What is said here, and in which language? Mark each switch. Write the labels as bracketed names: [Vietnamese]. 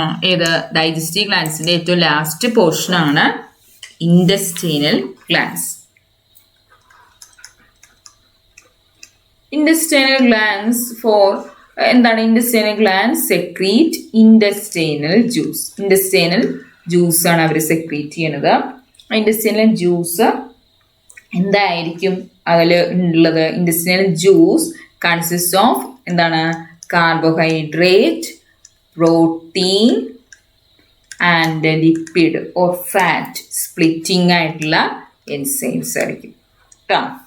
[Malayalam] ഏത് ഡൈജസ്റ്റീവ് ഗ്ലാൻസിൻ്റെ ഏറ്റവും last portion ആണ് intestinal glands. [English] Intestinal glands for [Malayalam] എന്താണ്? [English] intestinal glands secrete intestinal juice. [Malayalam] intestinal juice ആണ് അവർ സെക്രീറ്റ് ചെയ്യണത്. ഇൻറ്റസ്റ്റിനൽ ജ്യൂസ് എന്തായിരിക്കും അതിൽ ഉള്ളത്? ഇൻറ്റസ്റ്റിനൽ ജ്യൂസ് കൺസിസ്റ്റ് ഓഫ് എന്താണ്? Carbohydrate, protein and lipid or fat splitting ആയിട്ടുള്ള എൻസൈംസ് ആയിരിക്കും കേട്ടോ.